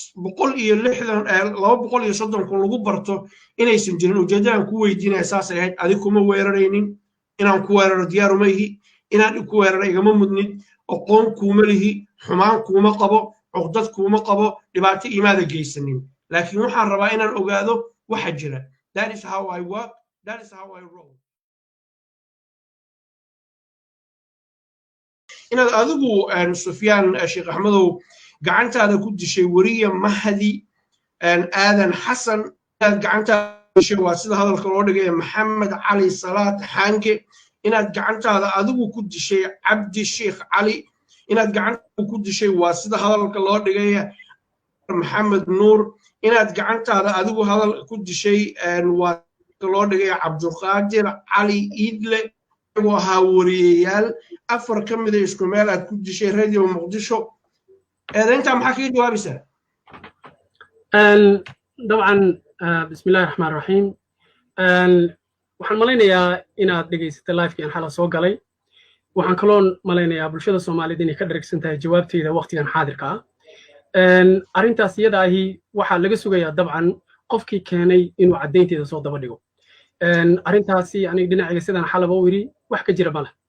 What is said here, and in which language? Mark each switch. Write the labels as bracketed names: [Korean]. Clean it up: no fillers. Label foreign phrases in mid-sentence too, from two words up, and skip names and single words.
[Somali] 230,000 lagu barto inaysan jirin ujeedadaan ku weydiinaya saasay ahayd adig kuma weeraraynin inaan ku weeraro diyaar uma ihi inaan ku weeraro igama mudnid aqoon kuuma lihi xumaan kuuma qabo cuqdad kuuma qabo dhibaato imaada geysanin laakiin waxaan rabaa inaan ogaado waxa jira [English] that is how I work that is how I roll [Somali] inaad adigu Sufyaan Sheekh Axmedow gacantaada ku dishay wariye Mahdi aadan xasan gacantaada dishay waa sida hadalka loo dhigay Maxamed Cali Salaad Xange inaad gacantaada adigu ku dishay Cabdi Sheekh Cali inaad gacantaada ku dishay waa sida hadalka loo dhigay Maxamed Nuur inaad gacantaada adigu hadal ku dishay waa loo dhigay Cabduqaadir Cali Iidle oo ahaa wariyayaal afar ka mid ah isku meel aad ku dishay radio Muqdisho [Arabic] أنت محكي جوابي طبعا بسم الله الرحمن الرحيم [Somali] waxaan malaynayaa inaad dhegaysatay live-kii aan xala soo galay waxaan kaloon malaynayaa bulshada Soomaaliyeed inay ka dharagsan tahay jawaabteeda waqtigan xaadirka ah arrintaas iyada ahi waxaa laga sugayaa dabcan qofkii keenay inuu caddeynteeda soo daba dhigo arrintaasi aniga dhinacayga sidaan xalaba u yiri wax ka jira male